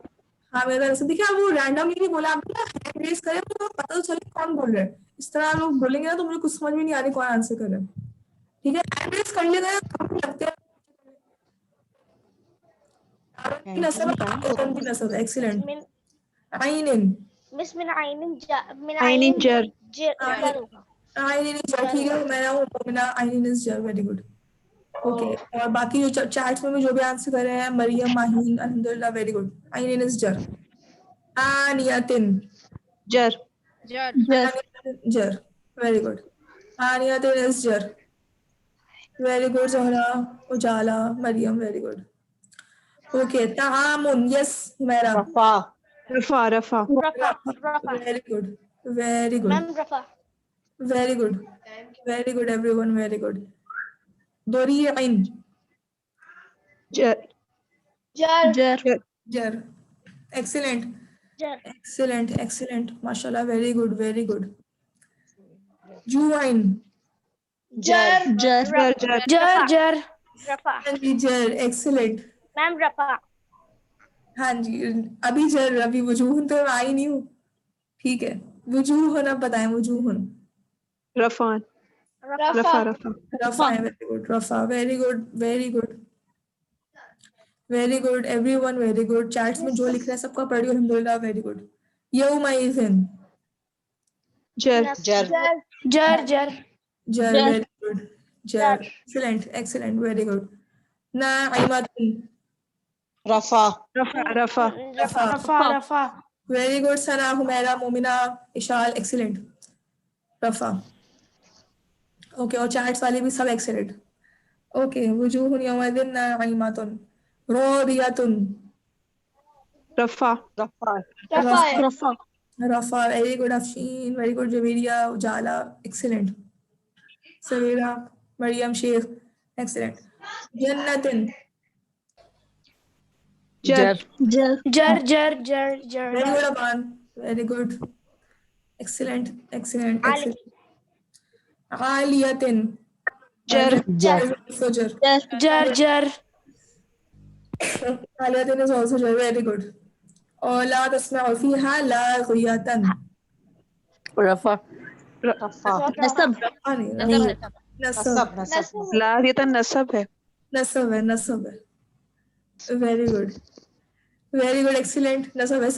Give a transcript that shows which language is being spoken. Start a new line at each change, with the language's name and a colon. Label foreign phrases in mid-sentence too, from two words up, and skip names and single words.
Hindi: हाँ मेरा ऐसा देखिए, आप वो रैंडमली नहीं बोला, आप ना
English: hand raise
Hindi: करें तो पता तो चले कौन बोल रहा है। इस तरह आप लोग बोलेंगे ना तो मुझे कुछ समझ में नहीं आ रही कौन आंसर कर रहा है। ठीक है,
English: hand raise
Hindi: कर लेगा लगते हैं। नसब एक्सीलेंट। आइन मिस मिन मिन आइन जर जर होगा। आइन ठीक है, मैं हूँ मोमिना आइन इज जर,
English: very good.
Hindi: ओके, और बाकी जो चैट्स में भी जो भी आंसर कर रहे हैं, मरियम, माहीन, अल्हम्दुलिल्लाह,
English: very good.
Hindi: आइन इज जर। आनियतिन जर जर जर,
English: very good.
Hindi: आनियतिन इज जर,
English: very good Zohra, Ujala, Maryam, very good. okay, ta'amun, yes Humaira,
Hindi: रफा रफा रफा
English: very good, very good,
Hindi: मैम रफा।
English: very good, very good everyone, very good.
Hindi: दोरीइन जर जर जर जर, एक्सीलेंट, जर
English: excellent, excellent, mashallah, very good, very good.
Hindi: जुआइन जर जर जर जर जर जर रफा। हाँ जी, जर, एक्सीलेंट। मैम रफा। हाँ जी, अभी जर, अभी वजूहन तो मैं आई नहीं हूँ। ठीक है, वजूहन आप बताएं, वजूहन। रफान रफा रफा रफा रफा है,
English: very good,
Hindi: रफा,
English: very good, very good, very good everyone, very good.
Hindi: चैट्स में जो लिख रहे हैं सबका पढ़ियो, अल्हम्दुलिल्लाह,
English: very good.
Hindi: यौमइज़िन जर जर जर जर जर,
English: very good, jar, excellent, excellent, very good.
Hindi: नाइमतुन रफा रफा रफा रफा, रफा रफा
English: very good.
Hindi: सना, हुमैरा, मोमिना, इशाल, एक्सीलेंट, रफा। ओके, और चैट्स वाले भी सब एक्सीलेंट।
Arabic: ओके, وجوه يومئذ ناعمة راضية
Hindi: रफा रफा रफा है। रफा
English: rafa, very good Afsheen, very good Javeria, Ujala, excellent, Savera, Maryam, Sheikh, excellent.
Hindi: जन्नतिन जर जर जर जर जर जर
English: very good Aman, very good, excellent, excellent,
Hindi: आलिफ एक्सीलेंट। आलियतिन जर जर फजर, जर जर आलियतिन
English: is also
Hindi: जर,
English: very good.
Arabic: और لا تسمع فيها لاغية
Hindi: रफा रफा नसब नहीं, नहीं है। नसब, नसब नसब लागियतन नसब है नसब है, नसब है,
English: very good, very good, excellent,
Hindi: नसब है।